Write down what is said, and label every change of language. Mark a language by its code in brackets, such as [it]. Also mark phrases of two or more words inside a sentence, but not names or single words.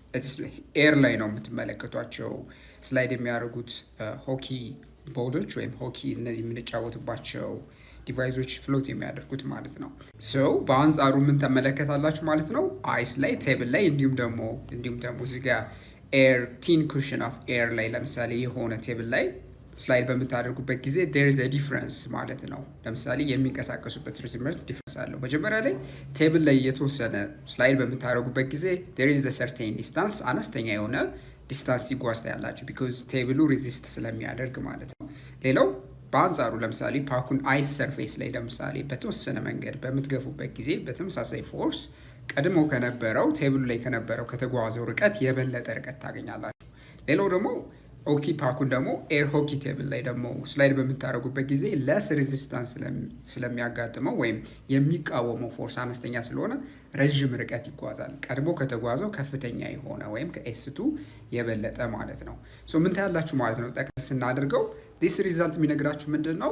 [am] ኤር ላይ ነው የምትመለከቷቸው ስላይድ የሚያደርጉት ሆኪ ቦሎች ወይም ሆኪ እነዚህ የምንጫወትባቸው ዲቫይሶች ፍሎት የሚያደርጉት ማለት ነው። በአንጻሩ ምን ተመለከታላችሁ ማለት ነው? አይስ ላይ ቴብል ላይ እንዲሁም ደግሞ እዚህ ጋር [en] air thin cushion of air [am] ላይ ለምሳሌ የሆነ ቴብል ላይ ስላይድ በምታደርጉበት ጊዜ [en] there is a difference [am] ማለት ነው። ለምሳሌ የሚንቀሳቀሱበት ርዝመት ዲፍረንስ አለው። መጀመሪያ ላይ ቴብል ላይ የተወሰነ ስላይድ በምታደርጉበት ጊዜ [en] there is a certain distance [am] አነስተኛ የሆነ ዲስታንስ ሲጓዝ ያላችሁ ቢኮዝ ቴብሉ ሬዚስት ስለሚያደርግ ማለት ነው። ሌላው በአንጻሩ ለምሳሌ ፓኩን አይስ ሰርፌስ ላይ ለምሳሌ በተወሰነ መንገድ በምትገፉበት ጊዜ በተመሳሳይ ፎርስ ቀድሞ ከነበረው ቴብሉ ላይ ከነበረው ከተጓዘው ርቀት የበለጠ ርቀት ታገኛላችሁ። ሌላው ደግሞ ሆኪ ፓኩን ደግሞ [en] air hockey table [am] ላይ ደግሞ ስላይድ በምታደርጉበት ጊዜ [en] less resistance [am] ስለሚያጋጥመው ወይም የሚቃወመው ፎርስ አነስተኛ ስለሆነ ረዥም ርቀት ይጓዛል። ቀድሞ ከተጓዘው ከፍተኛ የሆነ ወይም ከኤስቱ የበለጠ ማለት ነው። ምን ታያላችሁ ማለት ነው። ጠቅል ስናደርገው [en] this result [am] የሚነግራችሁ ምንድን ነው?